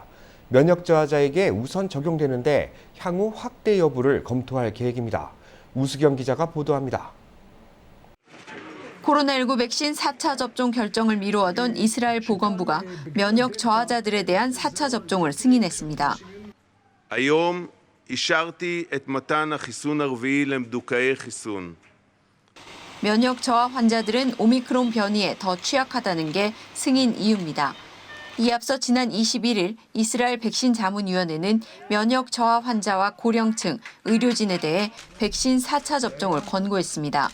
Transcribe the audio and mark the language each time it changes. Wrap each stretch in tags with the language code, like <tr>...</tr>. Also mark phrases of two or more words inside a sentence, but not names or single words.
<ko>면역 저하자에게 우선 적용되는데 향후 확대 여부를 검토할 계획입니다. 우수경 기자가 보도합니다. 코로나19 백신 4차 접종 결정을 미루어던 이스라엘 보건부가 면역 저하자들에 대한 4차 접종을 승인했습니다.</ko> <he>היום אישרתי את מתן החיסון הרביעי למדוכאי חיסון.</he> <ko>면역 저하 환자들은 오미크론 변이에 더 취약하다는 게 승인 이유입니다. 이에 앞서 지난 21일 이스라엘 백신 자문위원회는 면역 저하 환자와 고령층, 의료진에 대해 백신 4차 접종을 권고했습니다.</ko>